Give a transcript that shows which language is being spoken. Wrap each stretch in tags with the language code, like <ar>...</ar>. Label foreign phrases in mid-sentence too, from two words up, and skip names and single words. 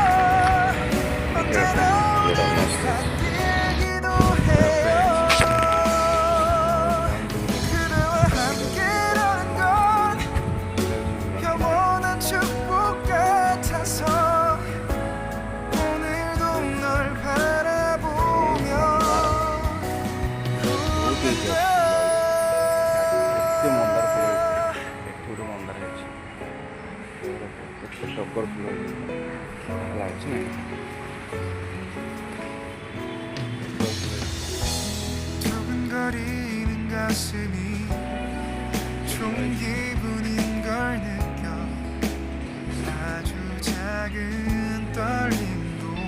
<ko>언제나 오늘 같기도 해요 그대와 함께라는 건 영원한 축복 같아서 오늘도 널 바라보며</ko> <or>ଟଗର ଫୁଲ ଲାଗୁଛି ନା</or> <ko>두근거리는 가슴이 좋은 기분인 걸 느껴 아주 작은 떨림도</ko>